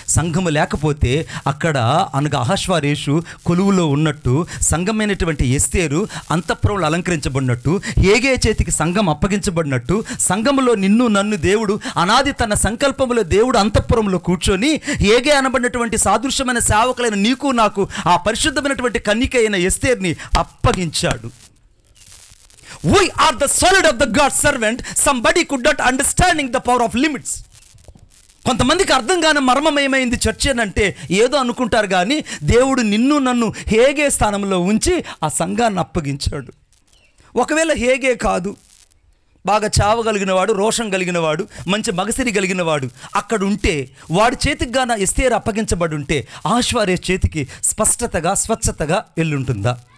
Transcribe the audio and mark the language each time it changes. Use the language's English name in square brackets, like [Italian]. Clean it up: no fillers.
[Telugu] సంఘము లేకపోతే అక్కడ అనగా అహష్వారేషు కొలువులో ఉన్నట్టు సంఘమైనటువంటి ఎస్తేరు అంతఃపురంలో అలంకరించబడినట్టు, హేగే చేతికి సంఘం అప్పగించబడినట్టు, సంఘములో నిన్ను నన్ను దేవుడు అనాది తన సంకల్పంలో దేవుడు అంతఃపురంలో కూర్చొని హేగే అనబడినటువంటి సాదృశ్యమైన సేవకులైన నీకు నాకు ఆ పరిశుద్ధమైనటువంటి కన్యక అయిన ఎస్తేర్ని అప్పగించాడు. [English] We are the solid of the God's servant. Somebody could not understanding the power of limits. [Telugu] కొంతమందికి అర్థం కాని మర్మం ఏమైంది చర్చ్ అని అంటే ఏదో అనుకుంటారు, కానీ దేవుడు నిన్ను నన్ను హేగే స్థానంలో ఉంచి ఆ సంఘాన్ని అప్పగించాడు. ఒకవేళ హేగే కాదు, బాగా చావగలిగిన వాడు, రోషం కలిగిన వాడు, మంచి మగసిరి కలిగిన వాడు అక్కడ ఉంటే, వాడి చేతికి గాన ఎస్తేరు అప్పగించబడి ఉంటే ఆశ్వారే చేతికి స్పష్టతగా స్వచ్ఛతగా వెళ్ళుంటుందా?